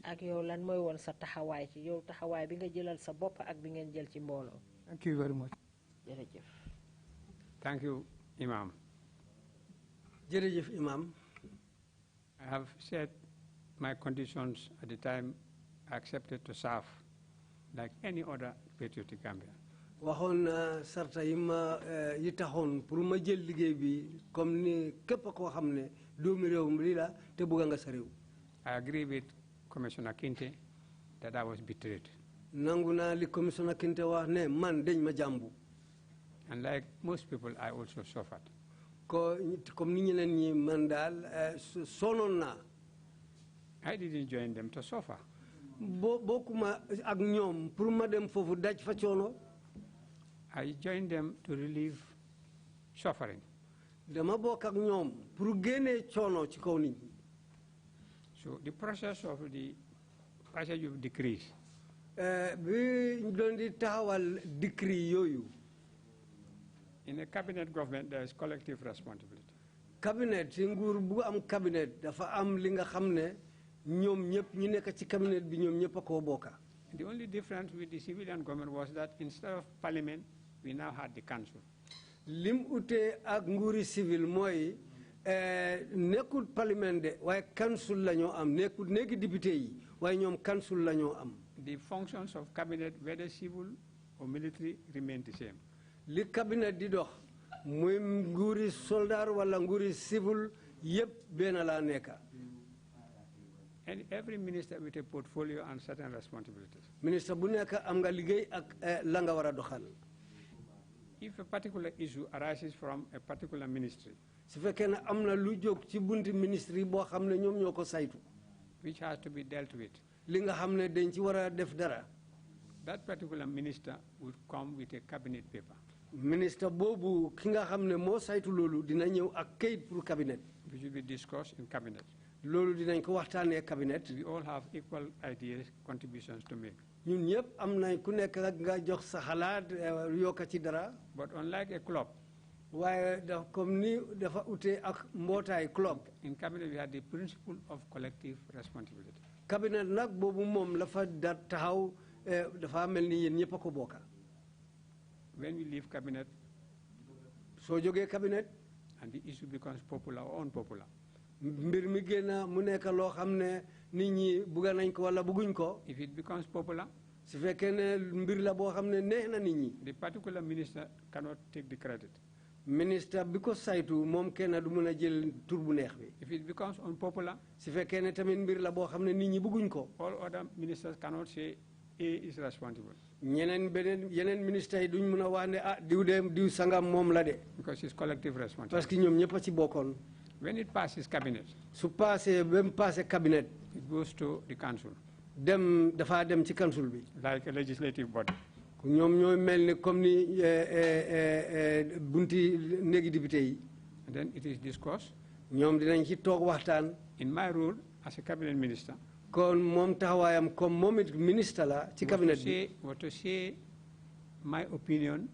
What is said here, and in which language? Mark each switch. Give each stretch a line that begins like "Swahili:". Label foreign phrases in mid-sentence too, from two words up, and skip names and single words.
English: Thank you very much. Thank you, Imam. Imam. I have said my conditions at the time I accepted to serve like any other patriotic Gambian.
Wolof: waxoon sarta yi ma yi taxoon pour ma jël liggéey bi comme ni képp koo xam ne doomi réew mi la te bëgg nga sa réew.
English: I agree with Commissioner Kinte that I was betrayed.
Wolof: nangu naa li Commissioner Kinte wax ne man dañ ma jàmbu.
English: And like most people, I also suffered.
Wolof: Comme ni ñeneen ñi man daal sonoon naa.
English: I didn't join them to suffer.
Wolof: bokkuma ak ñoom pour ma dem foofu daj fa coono.
English: I joined them to relieve suffering.
Wolof: dama bokk ak ñoom pour génnee coono ci kaw nit ñi.
English: So the process of the passage of decrees.
Wolof: bi ñu doon di taxawal decree yooyu.
English: In a cabinet government, there is collective responsibility.
Wolof: Cabinet, ci nguur bu am cabinet dafa am li nga xam ne ñoom ñëpp ñu nekk ci cabinet bi ñoom ñëpp a koo bokka.
English: The only difference with the civilian government was that instead of parliament, we now had the council.
Wolof: Lim utee ak nguuri civil mooy nekkul parlement de waaye council la ñoo am nekkul néegi député yi waaye ñoom council la ñoo am.
English: The functions of cabinet, whether civil or military, remain the same.
Wolof: Li cabinet di dox muy nguuri soldat wala nguuri civil yëpp benn laa nekka.
English: And every minister with a portfolio and certain responsibilities.
Wolof: Minister bu nekk am nga liggéey ak la nga war a doxal.
English: If a particular issue arises from a particular ministry,
Wolof: su fekkee ne am na lu jóg ci bunti ministry boo xam ne ñoom ñoo ko saytu.
English: which has to be dealt with.
Wolof: Li nga xam ne dañ ci war a def dara.
English: That particular minister would come with a cabinet paper.
Wolof: Minister boobu ki nga xam ne moo saytu loolu dina ñëw ak kayit pour cabinet.
English: Which will be discussed in cabinet.
Wolof: Loolu dinañ ko waxtaanee cabinet.
English: We all have equal ideas, contributions to make.
Wolof: ñun ñëpp am nañ ku nekk nga jox sa xalaat yokk ci dara.
English: But unlike a club.
Wolof: waaye comme ni dafa ute ak mbootaay club.
English: In cabinet we had the principle of collective responsibility.
Wolof: Cabinet nag boobu moom la fa da taxaw dafa mel ni yéen ñëpp a ko bokka.
English: When we leave cabinet.
Wolof: soo jógee cabinet.
English: And the issue becomes popular or unpopular.
Wolof: mbir mi génn mu nekk loo xam ne nit ñi bugga nañ ko wala bugguñ ko.
English: If it becomes popular.
Wolof: su fekkee ne mbir la boo xam ne neex na nit ñi.
English: The particular minister cannot take the credit.
Wolof: Minister bi ko saytu moom kenn du mën a jël tur bu neex bi.
English: If it becomes unpopular.
Wolof: su fekkee ne tamit mbir la boo xam ne nit ñi bugguñ ko.
English: All other ministers cannot say A is responsible.
Wolof: yeneen ministres yi duñ mën a wax ne diw sangam moom la de.
English: Because it's collective responsibility.
French: parce que
Wolof: ñoom ñëpp a ci bokkoon.
English: When it passes cabinet.
Wolof: su passé ba mu passé cabinet.
English: It goes to the council.
Wolof: dafa dem ci council bi.
English: Like a legislative body.
Wolof: ñoom ñooy mel ni comme ni bunti néegi député yi.
English: And then it is discussed.
Wolof: ñoom dinañ ci toog waxtaan.
English: In my role as a cabinet minister.
Wolof: Kon mom taxawayam comme momit ministre la ci cabinet bi.
English: What to say my opinion.